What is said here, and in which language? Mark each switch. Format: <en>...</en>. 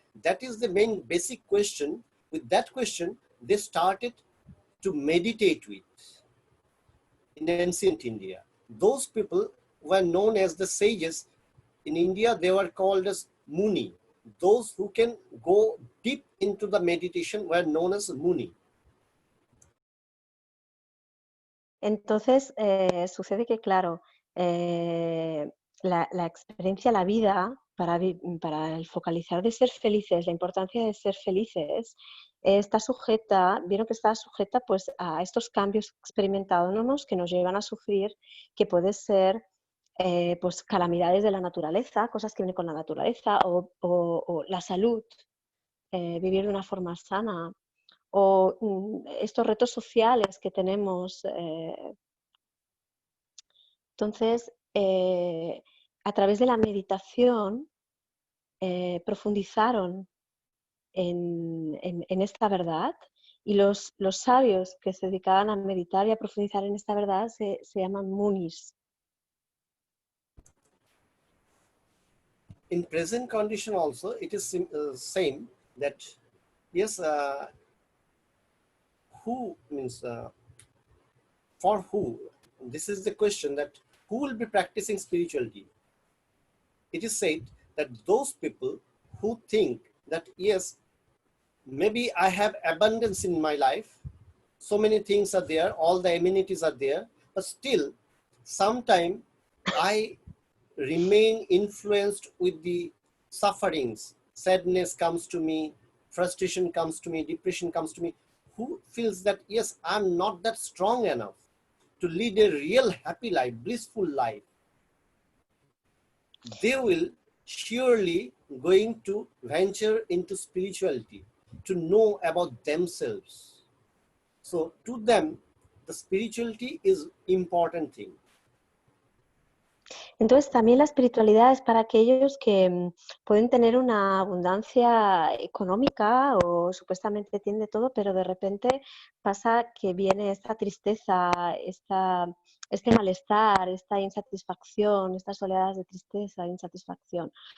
<en>That is the main basic question. With that question, they started to meditate with in ancient India. Those people were known as the sages. In India, they were called as Muni. Those who can go deep into the meditation were known as Muni.</en> <es>Entonces, sucede que, claro, la experiencia, la vida, para el focalizar de ser felices, la importancia de ser felices, está sujeta, vieron que está sujeta pues, a estos cambios experimentados que nos llevan a sufrir, que puede ser pues, calamidades de la naturaleza, cosas que vienen con la naturaleza, o la salud, vivir de una forma sana, o estos retos sociales que tenemos. Entonces, a través de la meditación, profundizaron en esta verdad, y los sabios que se dedicaban a meditar y a profundizar en esta verdad se llaman munis.</es> <en>In present condition also, it is same, that yes, who means for who? This is the question, that who will be practicing spirituality? It is said that those people who think that yes, maybe I have abundance in my life, so many things are there, all the amenities are there, but still sometime I remain influenced with the sufferings. Sadness comes to me, frustration comes to me, depression comes to me. who feels that, yes, I'm not that strong enough to lead a real happy life, blissful life, they will surely going to venture into spirituality to know about themselves. So to them, the spirituality is important thing.</en> <es>Entonces, también la espiritualidad es para aquellos que pueden tener una abundancia económica o supuestamente tienen de todo, pero de repente pasa que viene esta tristeza, este malestar, esta insatisfacción, estas oleadas de tristeza, insatisfacción.</es>